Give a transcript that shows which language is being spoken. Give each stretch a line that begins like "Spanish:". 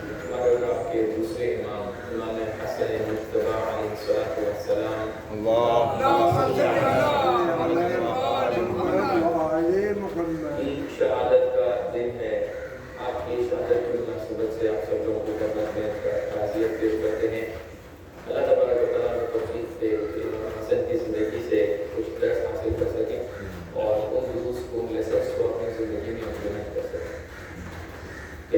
Urdu: مگر آپ کے دوسرے امام امام حسن مجتبی علیہ الصلوۃ والسلام
Arabic: اللهم صل على محمد وآل محمد.
Urdu: کی شہادت کا دن ہے. آپ کی شہادت کی مناسبت سے آپ سب لوگوں کو خدمت میں تعزیت پیش کرتے ہیں. اللہ تبارک و تعالیٰ کو توفیق دے کہ امام حسن کی زندگی سے کچھ درس حاصل کر سکیں اور ان دروس کو لیسنس کو اپنی زندگی میں امپلیمنٹ کر سکیں.